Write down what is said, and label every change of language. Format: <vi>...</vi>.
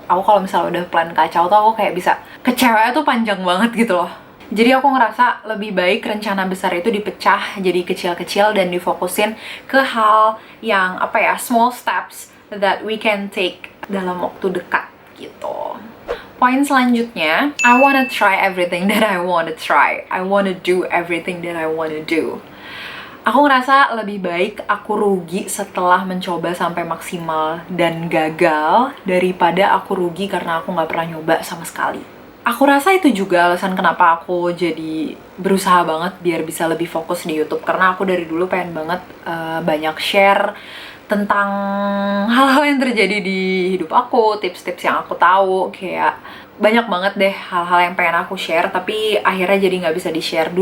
<id>Aku kalau misalnya udah plan kacau tuh aku kayak bisa kecewa tuh panjang banget gitu loh. Jadi aku ngerasa lebih baik rencana besar itu dipecah jadi kecil-kecil dan difokusin ke hal yang</id> <en>small steps that we can take</en> <id>dalam waktu dekat gitu. Poin selanjutnya,</id> <en>I wanna try everything that I wanna try. I wanna do everything that I wanna do.</en> <id>Aku ngerasa lebih baik aku rugi setelah mencoba sampai maksimal dan gagal daripada aku rugi karena aku nggak pernah nyoba sama sekali. Aku rasa itu juga alasan kenapa aku jadi berusaha banget biar bisa lebih fokus di YouTube, karena aku dari dulu pengen banget banyak share tentang hal-hal yang terjadi di hidup aku, tips-tips yang aku tahu, kayak banyak banget deh hal-hal yang pengen aku share tapi akhirnya jadi nggak bisa di-share.</id>